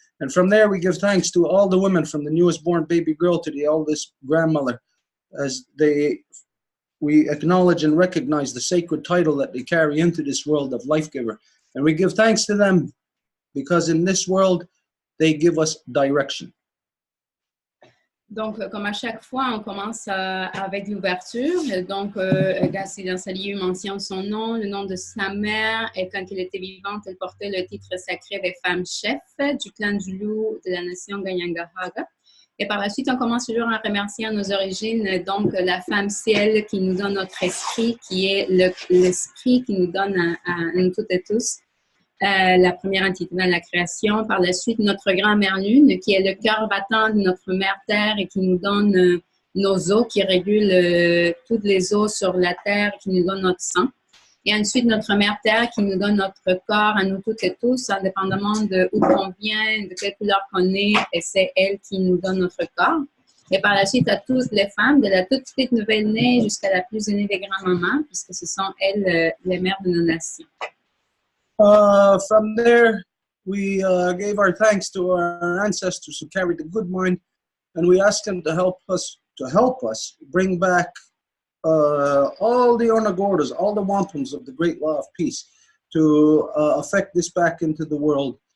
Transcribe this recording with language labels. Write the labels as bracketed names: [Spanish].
[English] And from there we give thanks to all the women, from the newest born baby girl to the oldest grandmother, as we acknowledge and recognize the sacred title that they carry into this world of life giver. And we give thanks to them because in this world they give us direction. [French] Donc, comme à chaque fois, on commence avec l'ouverture. Donc, Gassy mentionne son nom, le nom de sa mère. Et quand elle était vivante, elle portait le titre sacré des femmes chefs du clan du loup de la nation Ganyangahaga. Et par la suite, on commence toujours en remerciant nos origines, donc la femme ciel qui nous donne notre esprit, qui est l'esprit qui nous donne à nous toutes et tous. La première entité dans la création. Par la suite, notre grand-mère Lune, qui est le cœur battant de notre mère Terre et qui nous donne nos eaux, qui régule toutes les eaux sur la Terre, qui nous donne notre sang. Et ensuite, notre mère Terre qui nous donne notre corps à nous toutes et tous, indépendamment de où on vient, de quelle couleur qu'on est, et c'est elle qui nous donne notre corps. Et par la suite, à toutes les femmes, de la toute petite nouvelle-née jusqu'à la plus aînée des grands-mamans, puisque ce sont elles les mères de nos nations. [English] From there, we gave our thanks to our ancestors who carried the good mind, and we asked them to help us bring back all the Onagordas, all the Wampums of the Great Law of Peace, to affect this back into the world.